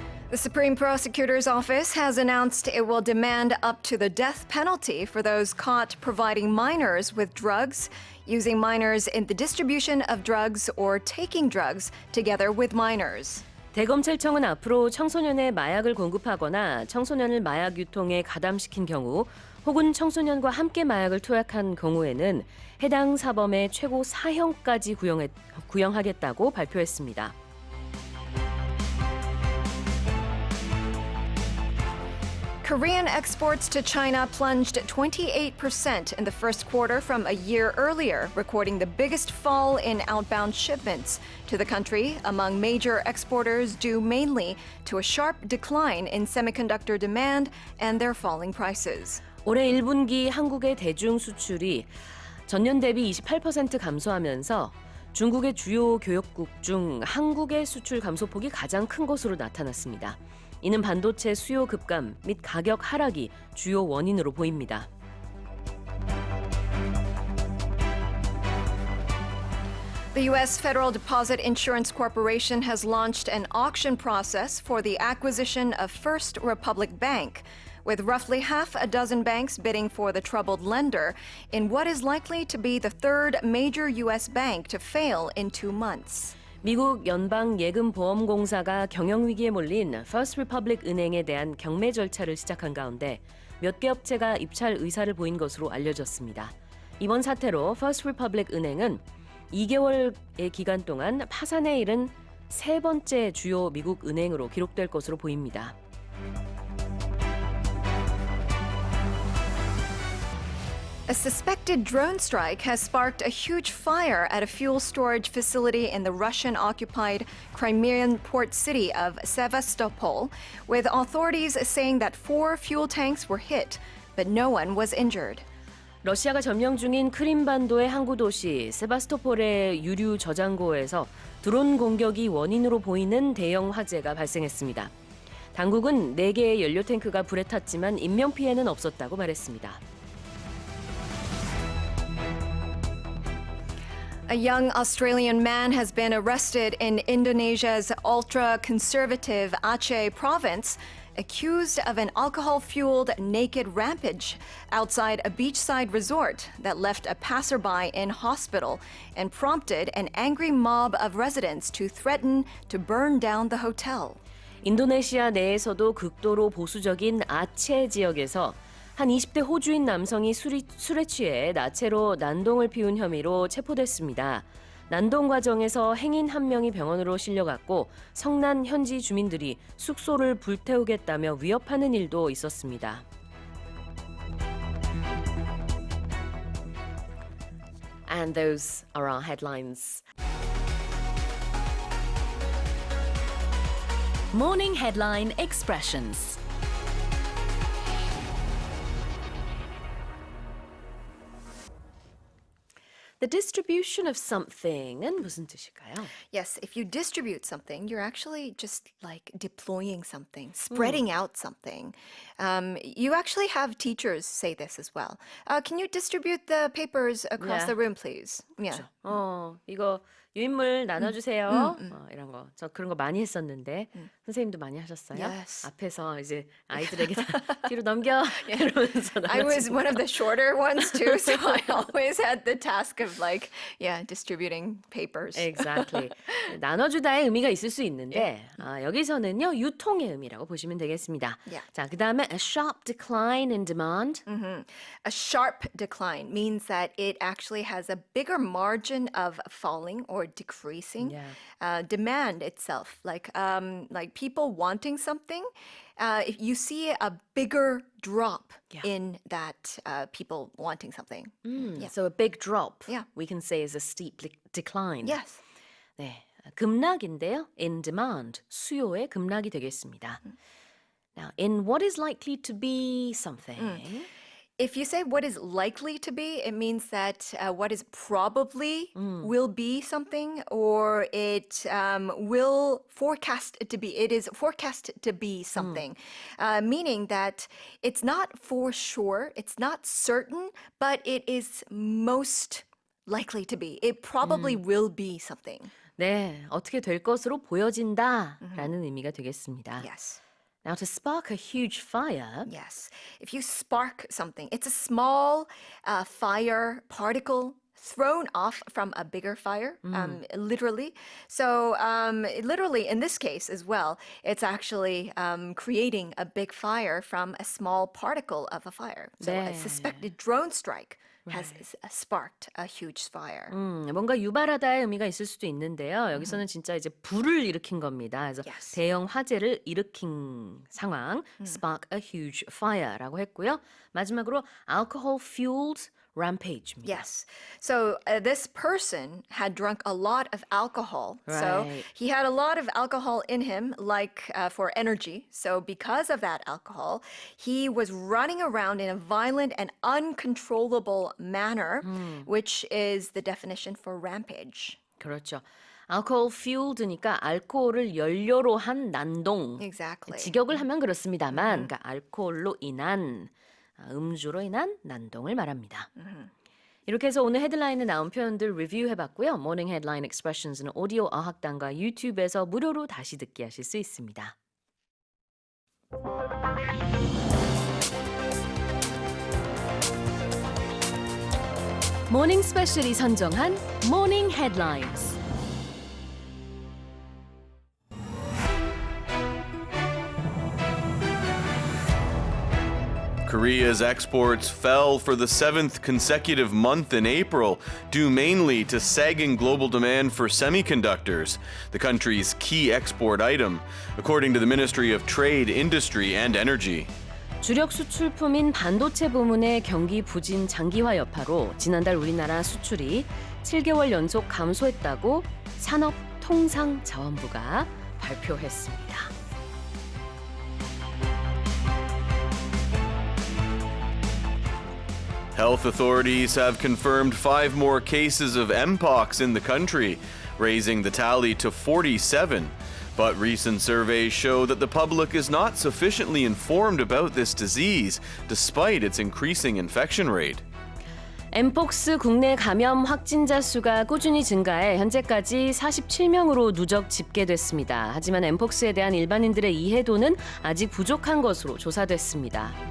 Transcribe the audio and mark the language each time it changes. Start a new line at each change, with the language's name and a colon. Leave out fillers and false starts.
English: The Supreme Prosecutor's Office has announced it will demand up to the death penalty for those caught providing minors with drugs, using minors in the distribution of drugs, or taking drugs together with minors.
Korean: 대검찰청은 앞으로 청소년의 마약을 공급하거나 청소년을 마약 유통에 가담시킨 경우 혹은 청소년과 함께 마약을 투약한 경우에는 해당 사범의 최고 사형까지 구형하겠다고 발표했습니다.
English: Korean exports to China plunged 28% in the first quarter from a year earlier, recording the biggest fall in outbound shipments to the country among major exporters due mainly to a sharp decline in semiconductor demand and their falling prices.
Korean: 올해 1분기 한국의 대중 수출이 전년 대비 28% 감소하면서 중국의 주요 교역국 중 한국의 수출 감소폭이 가장 큰 것으로 나타났습니다. 이는 반도체 수요 급감 및 가격 하락이 주요 원인으로 보입니다.
English: The U.S. Federal Deposit Insurance Corporation has launched an auction process for the acquisition of First Republic Bank, with roughly half a dozen banks bidding for the troubled lender in what is likely to be the third major U.S. bank to fail in 2 months.
Korean: 미국 연방예금보험공사가 경영위기에 몰린 First Republic 은행에 대한 경매 절차를 시작한 가운데 몇 개 업체가 입찰 의사를 보인 것으로 알려졌습니다. 이번 사태로 First Republic 은행은 2개월의 기간 동안 파산에 이른 세 번째 주요 미국 은행으로 기록될 것으로 보입니다.
English: A suspected drone strike has sparked a huge fire at a fuel storage facility in the Russian-occupied Crimean port city of Sevastopol, with authorities saying that 4 fuel tanks were hit, but no one was injured.
Korean: 러시아가 점령 중인 크림반도의 항구 도시 세바스토폴의 유류 저장고에서 드론 공격이 원인으로 보이는 대형 화재가 발생했습니다. 당국은 4개의 연료 탱크가 불에 탔지만 인명 피해는 없었다고 말했습니다.
English: A young Australian man has been arrested in Indonesia's ultra-conservative Aceh province, accused of an alcohol-fueled naked rampage outside a beachside resort that left a passerby in hospital and prompted an angry mob of residents to threaten to burn down the hotel.
Korean: 인도네시아 내에서도 극도로 보수적인 아체 지역에서 한 20대 호주인 남성이 술에 취해 나체로 난동을 피운 혐의로 체포됐습니다. 난동 과정에서 행인 한 명이 병원으로 실려갔고 성난 현지 주민들이 숙소를 불태우겠다며 위협하는 일도 있었습니다.
English: And those are our headlines. Morning Headline Expressions. The distribution of something은
Korean: 무슨 뜻일까요?
English: Yes, if you distribute something, you're actually just like deploying something, spreading out something. You actually have teachers say this as well. Can you distribute the papers across the room, please? Yeah.
Korean: 이거 유인물 나눠주세요. 이런 거. 저 그런 거 많이 했었는데 선생님도 많이 하셨어요?
English: Yes.
Korean: 앞에서 이제 아이들에게 다 뒤로 넘겨 이러면서
English: I was one of the shorter ones too, so I always had the task of distributing papers. Exactly.
Korean: 나눠주다의 의미가 있을 수 있는데 여기서는요 유통의 의미라고 보시면 되겠습니다.
English: Yeah.
Korean: 자, 그다음에
English: a sharp decline in demand. A sharp decline means that it actually has a bigger margin of falling or decreasing. Yeah. Demand itself, like people wanting something, if you see a bigger drop in that people wanting something. So a big drop, Yeah. we can say is a steep decline. Yes.
Korean: 네, 급락인데요.
English: In demand,
Korean: 수요의 급락이 되겠습니다.
English: Now, in what is likely to be something. If you say what is likely to be, it means that what is probably will be something, or it will forecast to be. It is forecast to be something, meaning that it's not for sure, it's not certain, but it is most likely to be. It probably will be something.
Korean: 네, 어떻게 될 것으로 보여진다라는 의미가 되겠습니다.
English: Yes. Now, to spark a huge fire, Yes. If you spark something, it's a small fire particle thrown off from a bigger fire, literally. So, literally, in this case as well, it's actually creating a big fire from a small particle of a fire. So,
Korean: 네.
English: a suspected drone strike has sparked a huge fire.
Korean: 뭔가 유발하다의 의미가 있을 수도 있는데요. 여기서는 진짜 이제 불을 일으킨 겁니다. 그래서
English: Yes.
Korean: 대형 화재를 일으킨 상황,
English: spark a huge fire
Korean: 라고 했고요. 마지막으로 alcohol-fueled rampage입니다.
English: Yes. So this person had drunk a lot of alcohol. So Right. he had a lot of alcohol in him, like for energy. So because of that alcohol, he was running around in a violent and uncontrollable manner, which is the definition for rampage.
Korean: 그렇죠. alcohol fueled니까 알코올을 연료로 한 난동.
English: Exactly.
Korean: 직역을 하면 그렇습니다만, 그러니까 알코올로 인한 음주로 인한 난동을 말합니다. 이렇게 해서 오늘 헤드라인에 나온 표현들 리뷰해봤고요. 모닝 헤드라인 익스프레션스는 오디오 어학당과 유튜브에서 무료로 다시 듣기 하실 수 있습니다. 모닝스페셜이 선정한 모닝 헤드라인스.
English: Korea's exports fell for the seventh consecutive month in April, due mainly to sagging global demand for semiconductors, the country's key export item, according to the Ministry of Trade, Industry and Energy.
Korean: 주력 수출품인 반도체 부문의 경기 부진 장기화 여파로 지난달 우리나라 수출이 7개월 연속 감소했다고 산업통상자원부가 발표했습니다.
English: Health authorities have confirmed 5 more cases of Mpox in the country, raising the tally to 47. But recent surveys show that the public is not sufficiently informed about this disease, despite its increasing infection rate.
Korean: 엠폭스 국내 감염 확진자 수가 꾸준히 증가해 현재까지 47명으로 누적 집계됐습니다. 하지만 엠폭스에 대한 일반인들의 이해도는 아직 부족한 것으로 조사됐습니다.